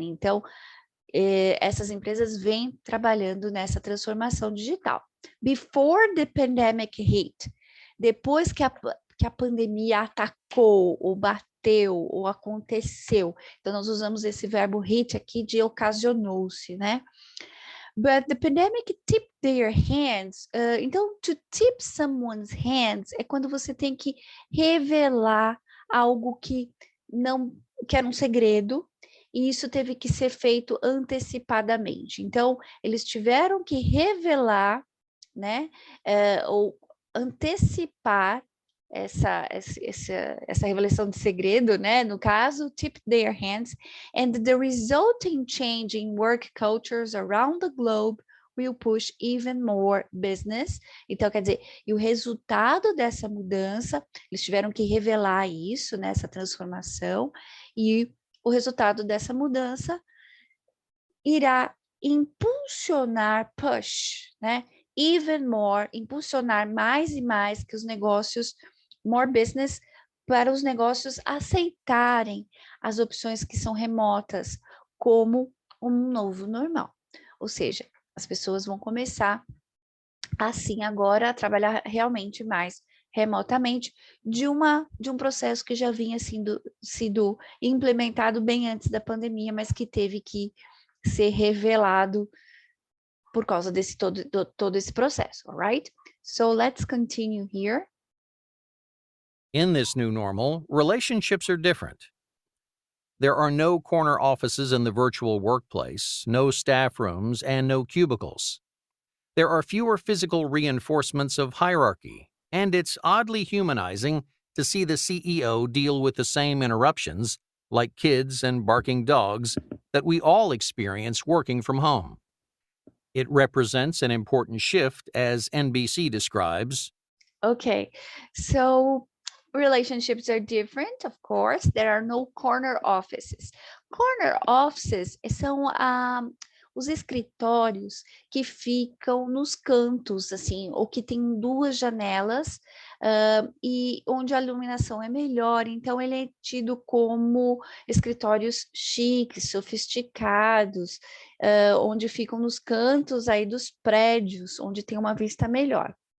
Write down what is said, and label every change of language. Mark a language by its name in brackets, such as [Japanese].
[Portuguese] Então, essas empresas vêm trabalhando nessa transformação digital. [English] Before the pandemic hit, [Portuguese] depois que a pandemia atacou, ou bateu, ou aconteceu. Então, nós usamos esse verbo hit aqui de ocasionou-se, né? [English] But the pandemic tipped their hands. [Portuguese] Então, [English] to tip someone's hands [Portuguese] é quando você tem que revelar algo que era um segredo, e isso teve que ser feito antecipadamente. Então, eles tiveram que revelar, né, ou antecipar essa revelação de segredo, né? No caso, [English] tip their hands, and the resulting change in work cultures around the globe will push even more business. [Portuguese] Então, quer dizer, e o resultado dessa mudança, eles tiveram que revelar isso, né, essa transformação, e o resultado dessa mudança irá impulsionar, push, né, [English] even more, [Portuguese] impulsionar mais e mais que os negócios, [English] more business, [Portuguese] para os negócios aceitarem as opções que são remotas como um novo normal. Ou seja, as pessoas vão começar assim agora a trabalhar realmente mais remotamente de um processo que já vinha sido implementado bem antes da pandemia, mas que teve que ser revelado por causa desse todo esse processo, [English] all right? So let's continue here. In this new normal, relationships are different. There are no corner offices in the virtual workplace, no staff rooms, and no cubicles. There are fewer physical reinforcements of hierarchy, and it's oddly humanizing to see the CEO deal with the same interruptions, like kids and barking dogs, that we all experience working from home. It represents an important shift, as NBC describes. Okay, so relationships are different, of course. There are no corner offices. [Portuguese] Corner offices são os escritórios que ficam nos cantos, assim, ou que tem duas janelas e onde a iluminação é melhor. Então, ele é tido como escritórios chiques, sofisticados, onde ficam nos cantos aí dos prédios, onde tem uma vista melhor.